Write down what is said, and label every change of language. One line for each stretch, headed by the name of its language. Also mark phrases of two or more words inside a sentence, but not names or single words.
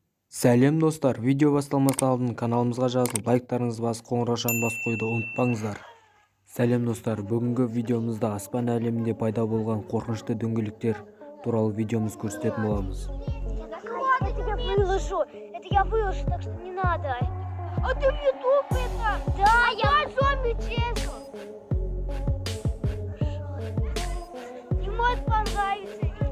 Kazakh: Сәлем достар, видео басталмас алдын каналымызға жазылып, лайктарыңызды басып, қоңыраушаны басып қоюды ұмытпаңыздар. Сәлем достар, бүгінгі видеомызда аспан әлемінде пайда болған қорқынышты дөңгелектер туралы видеомыз көрсететін боламыз.
Russian: Это я выложу, так что не надо. А ты в YouTube это? Да, я зомби честно. Не может понравиться.